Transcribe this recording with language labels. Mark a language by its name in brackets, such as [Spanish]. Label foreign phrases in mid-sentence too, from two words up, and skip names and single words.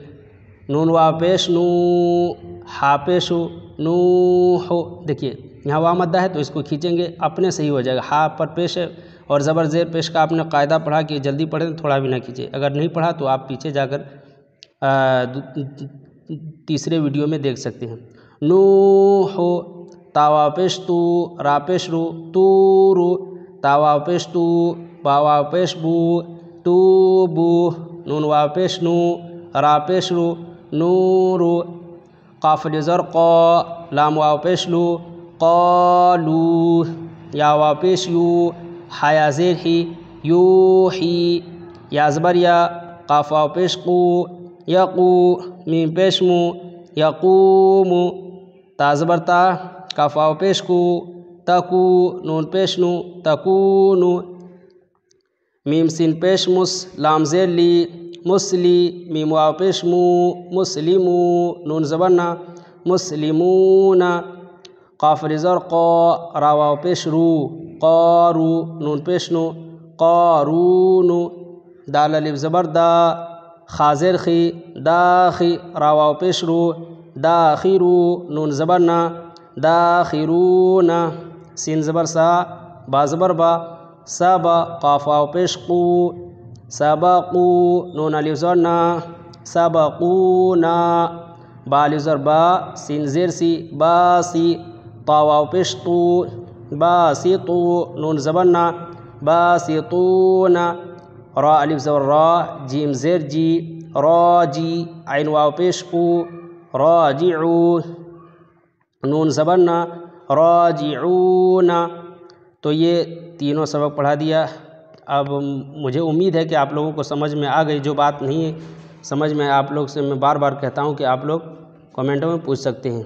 [Urdu] نون واو پیش نو، ہا پیش ہو، نو ہو. دیکھیے یہاں وا مدہ ہے تو اس کو کھینچیں گے اپنے صحیح ہو جائے گا. ہا پر پیش ہے اور زبر زیر پیش کا آپ نے قاعدہ پڑھا کہ جلدی پڑھیں تھوڑا بھی نہ کھینچے. اگر نہیں پڑھا تو آپ پیچھے جا کر تیسرے ویڈیو میں دیکھ سکتے ہیں. نو ہو، تا واو پیش تو، را پیش رو، تو رو، تا واو پیش تو، با واو پیش بو، تو بو، نون واو پیش نو، را پیش رو، نو رو، قاف الف زر قا، لام واو پیش لو، قالو، یا واو پیش یو، ہا یا زیر ہی، یو ہی، یا زبر یا، قاف واو پیش قو، یقو، میم پیش مو، یقوم، تا زبر تا، کاف واو پیش کو، تکو، نون پیش نو، تکونو، میم سین پیش مس، لام زیر لی، مسلی، میم واو پیش مو، مسلمو، نون زبر نا، مسلمون، قاف الف زر قا، را واو پیش رو، قارو، نون پیش نو، قارونو، دال الف زبر دا، خا زیر خی، داخی، را واو پیش رو، داخرو، نون زبر نا، داخرون، سین زبر سا، با زبر با، سبا، قاف واو پیش قو، سبقو، نون الف زر نا، سبقونا، با الف زر با، سین زیر سی، باسی، طا واو پیش تو، باسطو، نون زبر نا، باسطون، را الف زبر را، جیم زیر جی، راجی، عین واو پیش کو، راجعو، نون زبر نا، راجعون. تو یہ تینوں سبق پڑھا دیا. اب مجھے امید ہے کہ آپ لوگوں کو سمجھ میں آ گئی. جو بات نہیں ہے سمجھ میں آپ لوگ سے میں بار بار کہتا ہوں کہ آپ لوگ کمنٹوں میں پوچھ سکتے ہیں.